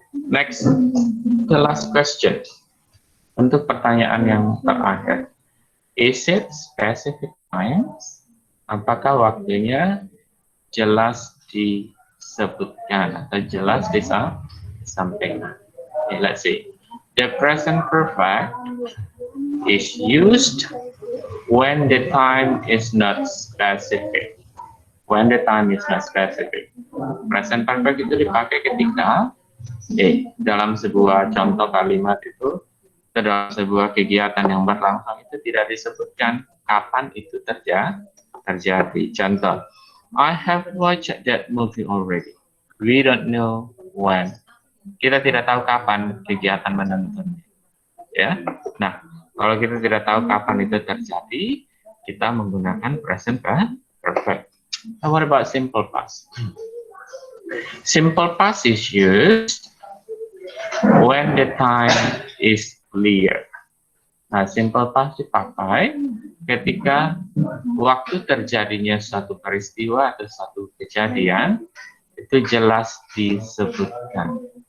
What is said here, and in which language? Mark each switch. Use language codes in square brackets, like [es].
[en] Next, the last question. [id] Untuk pertanyaan yang terakhir, [en] is it specific time? [id] Apakah waktunya jelas disebutkan atau jelas disampaikan? [en] Okay, let's see. The present perfect is used when the time is not specific. When the time is not specific. [id] Present perfect itu dipakai ketika dalam sebuah contoh kalimat itu, dalam sebuah kegiatan yang berlangsung itu tidak disebutkan kapan itu terjadi. Contoh, [en] I have watched that movie already. We don't know when. [id] Kita tidak tahu kapan kegiatan menontonnya. Ya. Nah, kalau kita tidak tahu kapan itu terjadi, kita menggunakan present perfect. [en] Now, what about simple past? Simple past is used when the time is clear. [id] Nah, simple past dipakai ketika waktu terjadinya suatu peristiwa atau suatu kejadian itu jelas disebutkan.